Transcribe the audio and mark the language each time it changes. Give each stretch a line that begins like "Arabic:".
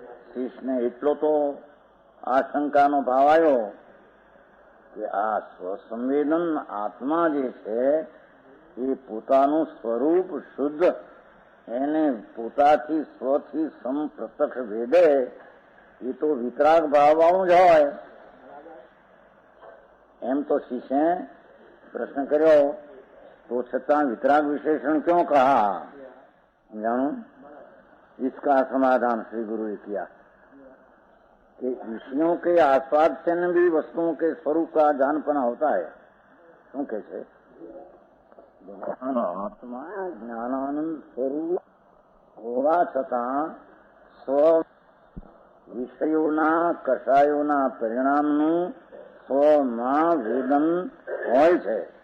Gujarati: શિષ્યને એટલો તો આશંકાનો ભાવ આવ્યો કે આ સ્વસંવેદન આત્મા જે છે એ પોતાનું સ્વરૂપ શુદ્ધ, એને પોતાથી સ્વથી સમપ્રત્યક્ષ ભેદે એ તો વિતરાગ ભાવવાળું જ હોય. એમ તો શિષ્યે પ્રશ્ન કર્યો,
Hindi: तो छता वितराग विशेषण क्यों कहा? जानो, इसका समाधान श्री गुरु ने किया कि विषयों के आस्वाद से भी वस्तुओं के स्वरूप का जानपना होता है.
Gujarati: શું કે છે? આત્મા જ્ઞાનાનંદ સ્વરૂપ હોવા છતાં સ્વ વિષયોના કષાયોના પરિણામનું સ્વમાં વેદન હોય છે.